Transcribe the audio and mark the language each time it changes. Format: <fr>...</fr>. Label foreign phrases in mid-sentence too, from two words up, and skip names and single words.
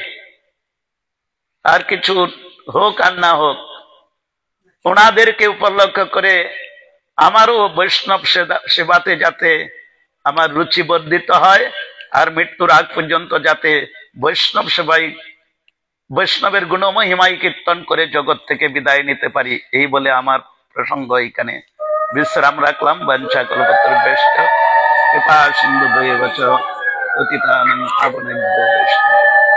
<bn>আর কিছু হোক আর না হোক ওনাদেরকে উপলক্ষ করে আমারও বৈষ্ণব সেবাতে যাতে আমার রুচি বর্ধিত হয়, আর মৃত্যুর আগ পর্যন্ত যাতে বৈষ্ণব সেবাই বৈষ্ণবের গুণমহিমাই কীর্তন করে জগৎ থেকে বিদায় নিতে পারি এই বলে আমার প্রসঙ্গ এখানে বিশ্রাম রাখলাম।</bn> <sa>বাঞ্ছা কল্পতরুভ্যশ্চ কৃপা সিন্ধুভ্যেব চ পতিতানাং পাবনেভ্যো বৈষ্ণবেভ্যো।</sa>